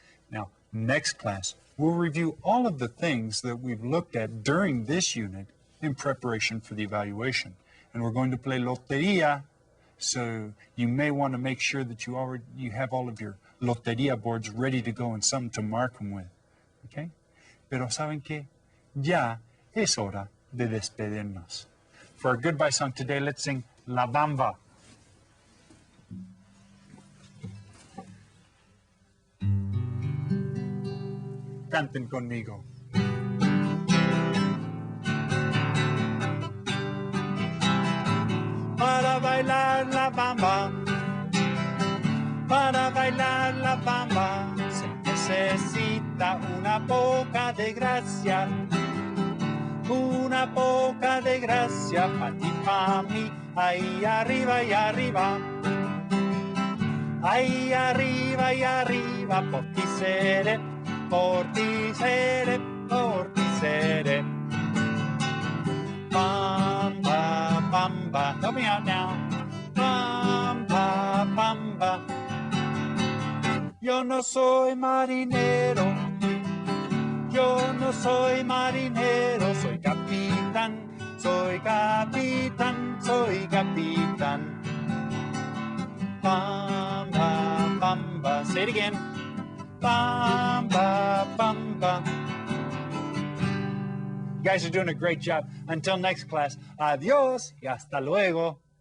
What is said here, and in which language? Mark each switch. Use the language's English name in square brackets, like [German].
[English] Now, next class, we'll review all of the things that we've looked at during this unit in preparation for the evaluation. And we're going to play Loteria, so you may want to make sure that you have all of your Loteria boards ready to go and something to mark them with. [Spanish] Okay? Pero ¿saben qué? Ya es hora de despedirnos. [English] For our goodbye song today, let's sing La Bamba. [Spanish] Canten conmigo. Para bailar la bamba, para bailar la bamba, se necesita una poca de gracia, una poca de gracia, pa' ti, pa' mí, ahí arriba y arriba. Ahí arriba y arriba, por ti seré, por ti seré, por ti seré. [English] Bamba, bamba, help me out now. [Spanish] Bamba, bamba. Yo no soy marinero, yo no soy marinero, soy capitán, soy capitán, soy capitán. Bamba, bamba, [English] say it again. [Spanish] Bamba, bamba. [English] You guys are doing a great job. Until next class, [Spanish] adiós y hasta luego.